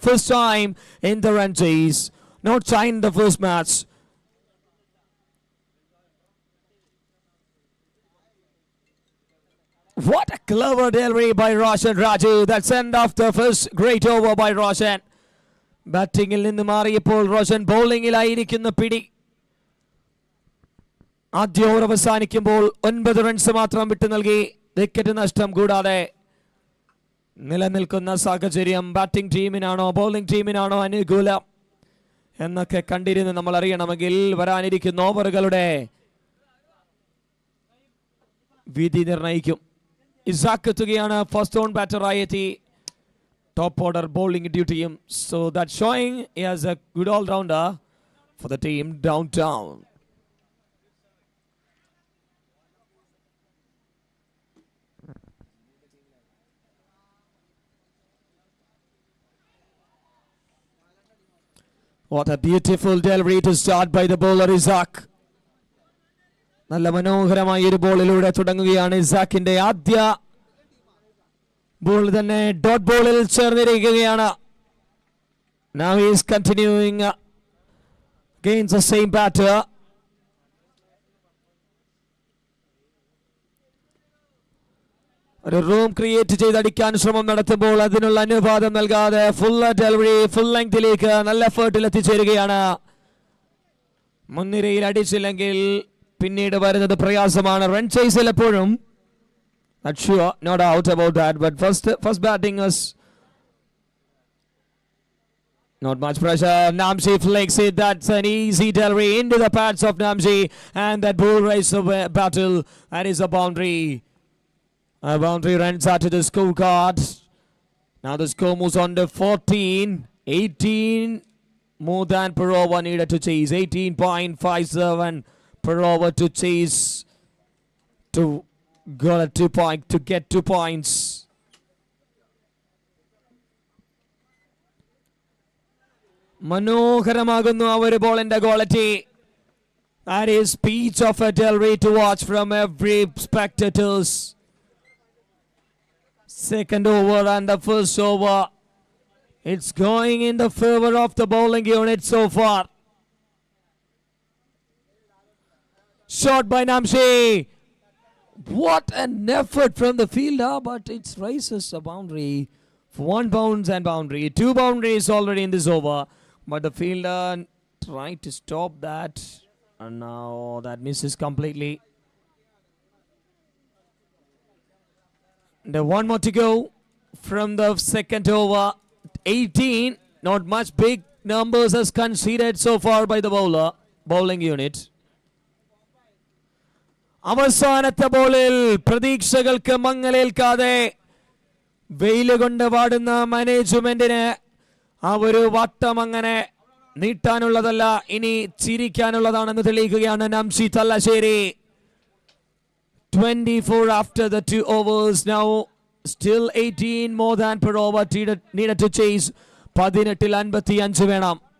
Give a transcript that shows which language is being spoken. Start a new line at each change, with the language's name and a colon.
English: First time in the run chase. No time in the first match. What a clever delivery by Roshan Raju. That's end of the first great over by Roshan.
Malayalam: Battingil നിന്ന് മാറിയപ്പോൾ റോഷൻ ബൗളിംഗിലായിരിക്കുന്ന പിടി. ആദ്യ over അവസാനിക്കുമ്പോൾ 9 runs മാത്രം വിട്ടു നൽകി. Wicket നഷ്ടം കൂടാതെ നിലനിൽക്കുന്ന സാഹചര്യം ബാറ്റിംഗ് ടീമിനാണോ ബൗളിംഗ് ടീമിനാണോ അനുകൂലം എന്നൊക്കെ കണ്ടിരുന്ന് നമ്മൾ അറിയണമെങ്കിൽ വരാനിരിക്കുന്ന ഓവറുകളുടെ വിധി നിർണ്ണയിക്കും. ഇസാക്ക് എത്തുകയാണ്. ഫസ്റ്റ് ഓൺ ബാറ്ററായി എത്തി. Top order bowling ഡ്യൂട്ടിയും.
English: So that showing as a good all rounder for the team downtown. What a beautiful delivery to start by the bowler Isaac.
Malayalam: നല്ല മനോഹരമായ ഒരു ബോളിലൂടെ തുടങ്ങുകയാണ് ഇസാക്കിന്റെ ആദ്യ ബോൾ തന്നെ ഡോട്ട് ബോളിൽ ചേർന്നിരിക്കുകയാണ്.
English: Now he is continuing against the same batter.
Malayalam: ഒരു room create ചെയ്തടിക്കാൻ ശ്രമം നടത്തുമ്പോൾ അതിനുള്ള അനുവാദം നൽകാതെ ഫുൾ ഡെലിവറി ഫുൾ ലെങ്തിലേക്ക് നല്ല എഫേർട്ടിൽ എത്തിച്ചേരുകയാണ്. മുൻനിരയിൽ അടിച്ചില്ലെങ്കിൽ പിന്നീട് വരുന്നത് പ്രയാസമാണ്. റൺ ചേസിൽ എപ്പോഴും
English: not sure, no doubt about that, but first batting was not much pressure. Namji flicks it. That's an easy delivery into the pads of Namji, and that bull race of battle. That is a boundary. A boundary runs out to the scorecard. Now the score moves on to 14. 18 more than per over needed to chase. 18.57 per over to chase to get a 2 point to get 2 points.
Malayalam: മനോഹരമാകുന്നു ആ ഒരു ബോളിന്റെ quality.
English: That is speech of a delivery to watch from every spectators. Second over and the first over. It's going in the favor of the bowling unit so far. Shot by Namshi. What an effort from the fielder, but it raises a boundary for 1 bounce and boundary. 2 boundaries already in this over, but the fielder tried to stop that, and now that misses completely. The 1 more to go from the second over. 18, not much big numbers as conceded so far by the bowling unit.
Malayalam: അവസാനത്തെ ബോളിൽ പ്രതീക്ഷകൾക്ക് മങ്ങലേൽക്കാതെ വെയിൽ കൊണ്ട് വാടുന്ന മാനേജ്മെന്റിന് ആ ഒരു വട്ടം അങ്ങനെ നീട്ടാനുള്ളതല്ല, ഇനി ചിരിക്കാനുള്ളതാണെന്ന് തെളിയിക്കുകയാണ് നംഷി തല്ലശ്ശേരി.
English: 24 after the 2 overs. Now still 18 more than per over needed to chase.
Malayalam: 18-ൽ 55 വേണം.